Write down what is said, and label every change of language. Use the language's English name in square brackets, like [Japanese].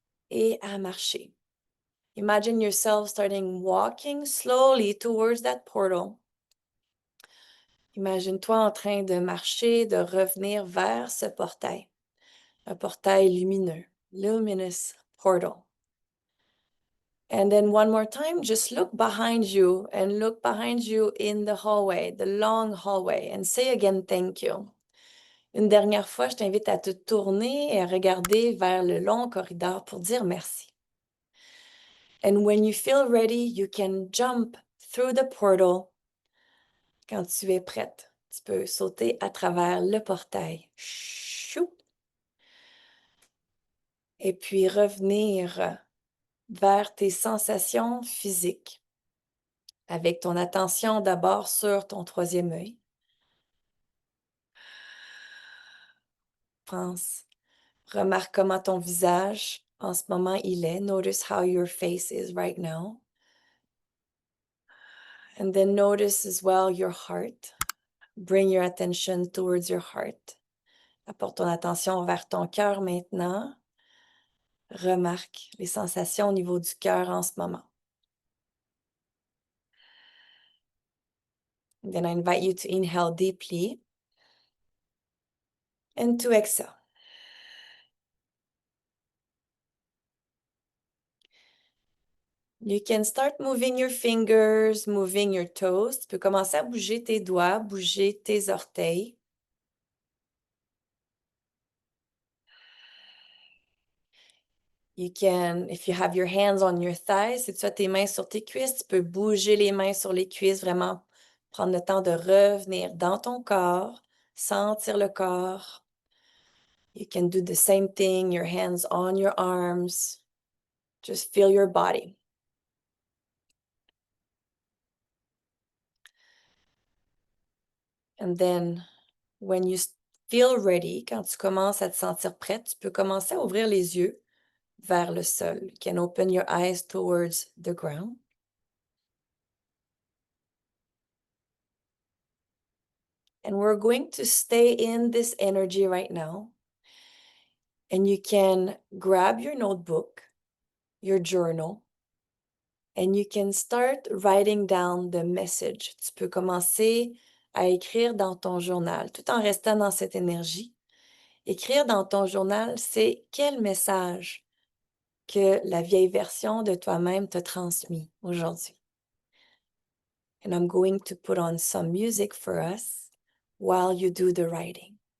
[French] et à marcher. [English] Imagine yourself starting walking slowly towards that portal. [French] Imagine-toi en train de marcher, de revenir vers ce portail. Un portail lumineux, [English] luminous portal. And then one more time, just look behind you and look behind you in the hallway, the long hallway, and say again, thank you. [French] Une dernière fois, je t'invite à te tourner et à regarder vers le long corridor pour dire merci. [English] And when you feel ready, you can jump through the portal. [French] Quand tu es prête, tu peux sauter à travers le portail. Chou! Et puis revenir vers tes sensations physiques avec ton attention d'abord sur ton troisième œil. Pense, remarque comment ton visage en ce moment il est. [English] Notice how your face is right now. And then notice as well your heart. Bring your attention towards your heart. [French] Apporte ton attention vers ton cœur maintenant. Remarque les sensations au niveau du cœur en ce moment. [English] And then I invite you to inhale deeply and to exhale. You can start moving your fingers, moving your toes. [French] Tu peux commencer à bouger tes doigts, bouger tes orteils. [English] You can, if you have your hands on your thighs, [French] si tu as tes mains sur tes cuisses, tu peux bouger les mains sur les cuisses, vraiment prendre le temps de revenir dans ton corps, sentir le corps. [English] You can do the same thing, your hands on your arms. Just feel your body. And then, when you feel ready, [French] quand tu commences à te sentir prête, tu peux commencer à ouvrir les yeux vers le sol. [English] You can open your eyes towards the ground. And we're going to stay in this energy right now. And you can grab your notebook, your journal, and you can start writing down the message. [French] Tu peux commencer à écrire dans ton journal, tout en restant dans cette énergie. Écrire dans ton journal, c'est quel message que la vieille version de toi-même t'a transmis aujourd'hui. [English] And I'm going to put on some music for us while you do the writing.